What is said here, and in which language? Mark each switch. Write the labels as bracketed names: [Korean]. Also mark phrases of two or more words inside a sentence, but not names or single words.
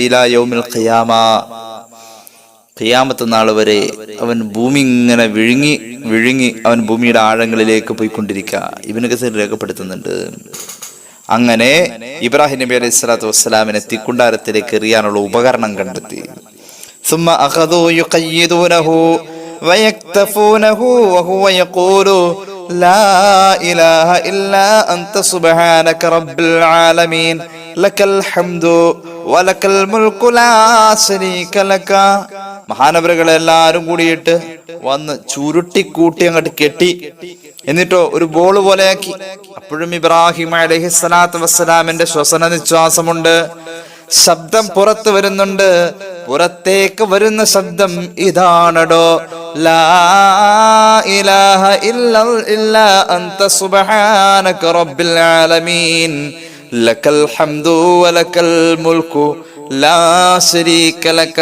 [Arabic] إلى يوم القيامة, [Malayalam] ഖിയാമത്ത് നാൾ വരെ അവൻ ഭൂമി ഇങ്ങനെ വിഴുങ്ങി അവൻ ഭൂമിയുടെ ആഴങ്ങളിലേക്ക് പോയിക്കൊണ്ടിരിക്കുക. ഇബ്നു കസീർ രേഖപ്പെടുത്തുന്നുണ്ട്. അങ്ങനെ ഇബ്രാഹിം നബി [Arabic] عليه الصلاة والسلام [Malayalam] തീക്കുണ്ടാരത്തിലേക്ക് എറിയാനുള്ള ഉപകരണം കണ്ടെത്തി. [Arabic] ثم أخذوا يقيدونه ويكتفونه وهو يقول لا إله إلا أنت سبحانك رب العالمين لك الحمد ولك الملك لا شريك لك. [Malayalam] മഹാനവറുകളെ എല്ലാരും കൂടിയിട്ട് വന്ന് ചുരുട്ടി കൂട്ടി അങ്ങോട്ട് കെട്ടി, എന്നിട്ടോ ഒരു ബോൾ പോലെയാക്കി. അപ്പോഴും ഇബ്രാഹിം [Arabic] عليه الصلاة والسلام [Malayalam] ശ്വസന നിശ്വാസമുണ്ട്, ശബ്ദം പുറത്തു വരുന്നുണ്ട്. പുറത്തേക്ക് വരുന്ന ശബ്ദം ഇതാണടോ, [Arabic] لا إله إلا أنت سبحانك رب العالمين لك الحمد ولك الملك لا شريك لك.